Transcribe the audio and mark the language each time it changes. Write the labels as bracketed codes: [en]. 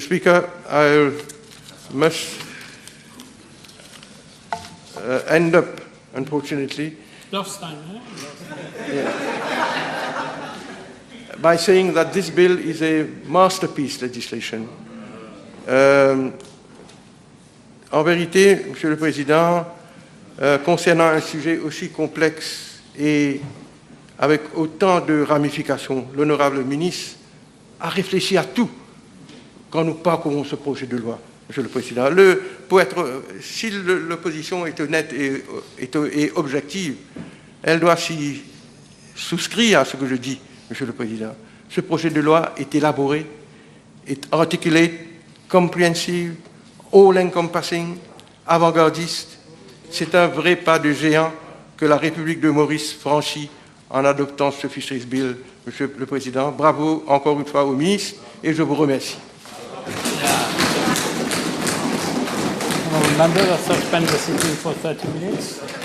[en] Speaker, I must end up, unfortunately, by saying that this bill is a masterpiece legislation. [fr] En vérité, Monsieur le Président, concernant un sujet aussi complexe et avec autant de ramifications, l'honorable ministre a réfléchi à tout quand nous parcourons ce projet de loi, Monsieur le Président. Si l'opposition est honnête et objective, elle doit s'y souscrire à ce que je dis, Monsieur le Président. Ce projet de loi est élaboré, est [en] articulate, comprehensive, all-encompassing, [fr] avant-gardiste. C'est un vrai pas de géant que la République de Maurice franchit en adoptant ce Fisheries Bill, Monsieur le Président. Bravo encore une fois au ministre et je vous remercie. [en] Members are suspend the sitting for 30 minutes.